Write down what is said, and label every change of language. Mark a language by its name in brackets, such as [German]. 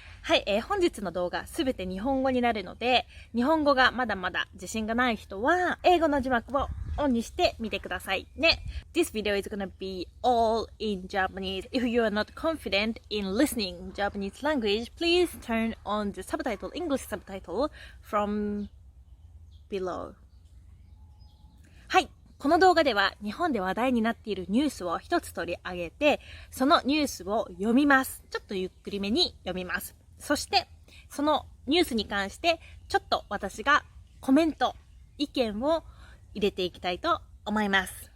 [Japanese] はい、本日の動画すべて日本語になるので、日本語がまだまだ自信がない人は、英語の字幕をオンにしてみてくださいね。 [English] This video is gonna be all in Japanese. If you are not confident in listening Japanese language, please turn on the subtitle, English subtitle from below. [Japanese] はい。この動画では日本で話題になっているニュースを一つ取り上げて、そのニュースを読みます。ちょっとゆっくりめに読みます。そして、そのニュースに関して、ちょっと私がコメント、意見を入れていきたいと思います。